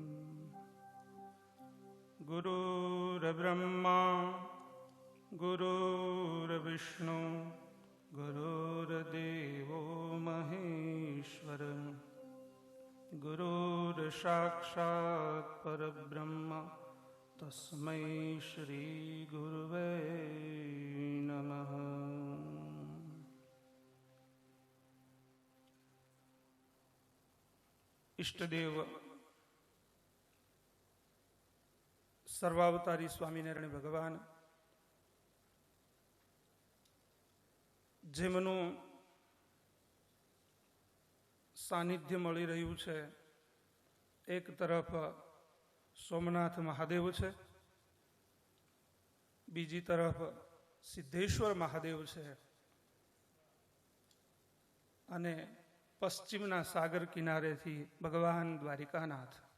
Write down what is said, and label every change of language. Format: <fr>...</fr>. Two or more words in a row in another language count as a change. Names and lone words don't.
<sa>गुरुर्ब्रह्मा गुरुर्विष्णु गुरुर्देवो महेश्वरः गुरुर्साक्षात् परब्रह्म तस्मै श्री गुरुवे नमः।</sa> <gu>इष्टदेव सर्वावतारी स्वामीनारायण भगवान જેમનું સાનિધ્ય મળી રહ્યું છે, એક તરફ સોમનાથ મહાદેવ છે, બીજી તરફ સિદ્ધેશ્વર મહાદેવ છે અને પશ્ચિમના સાગર કિનારેથી ભગવાન દ્વારિકાનાથ.</gu>